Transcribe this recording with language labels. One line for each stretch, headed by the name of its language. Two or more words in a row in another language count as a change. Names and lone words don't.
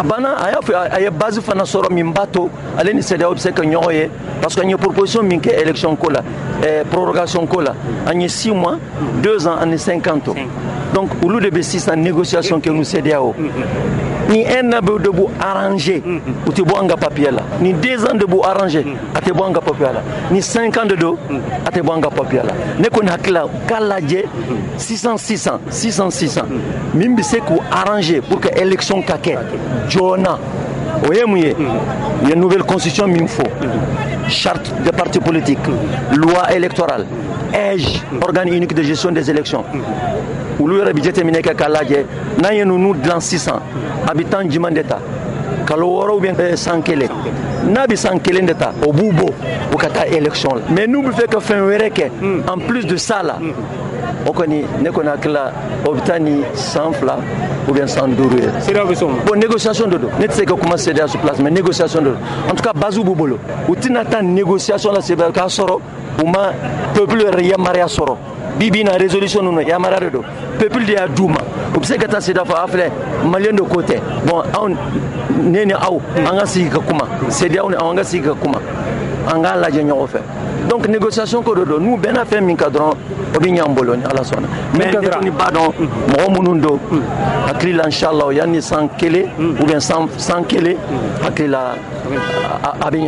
Bambara: banna a y'a fɔ a ye base fana sɔrɔ min b'a to ale ni CEDEAO bɛ se ka ɲɔgɔn ye
French: parce que
Bambara: an ye proposition min kɛ élection ko la prorogation ko la an ye 6 mois 2 ans ani 50 ans donc olu de bɛ sisan négociation kɛ nu CEDEAO ni un an bɛ de b'u arranger u tɛ bɔ an ka papier la ni 2 ans de b'u arranger a tɛ bɔ an ka papier la ni 5 ans de do a tɛ bɔ an ka papier la ne kɔni hakili la k'a lajɛ 600 min bɛ se k'u arranger
French: pour que
Bambara: élection ka kɛ joona o ye mun ye u ye
French: nouvelle constitution
Bambara: min fɔ
French: charte des partis politiques loi électorale EG organe unique de gestion des élections
Bambara: olu yɛrɛ bi jateminɛ kɛ k'a lajɛ n'an ye ninnu dilan sisan a bɛ temps jumɛn de ta kalo 6
French: ou bien
Bambara: san 1 n'a bɛ san 1 de ta o b'u bɔ u ka taa élection la mais n'u bɛ fɛ ka fɛn wɛrɛ kɛ
French: en plus de ça
Bambara: la o kɔni ne kɔni hakili la o bɛ taa ni san 2
French: ou bien
Bambara: san 5 ye. CEDEAO bɛ sɔn
French: bon négociation
Bambara: de do ne tɛ se ka kuma CEDEAO
French: sur place mais négociation
Bambara: de do
French: en tout cas base
Bambara: b'u bolo u tɛna taa négociation la CEDEAO k'a sɔrɔ u ma peuple yɛrɛ yamaruya sɔrɔ bibi na résolution ninnu yamaruya de do peuple de y'a d'u ma u bɛ se ka taa CEDEAO fɔ a filɛ maliyɛn de ko tɛ bon anw ne ni aw an ka sigi ka kuma CEDEAO ni aw an ka sigi ka kuma an k'a lajɛ ɲɔgɔn fɛ
French: donc négociation
Bambara: ko de do n'u bɛnna fɛn min kan dɔrɔn o bɛ ɲ'an bolo ni ala sɔnna mais ne kɔni b'a dɔn mɔgɔ minnu don hakili la inchallah yanni san 1
French: ou bien
Bambara: san 1 hakili la a bɛ ɲɛ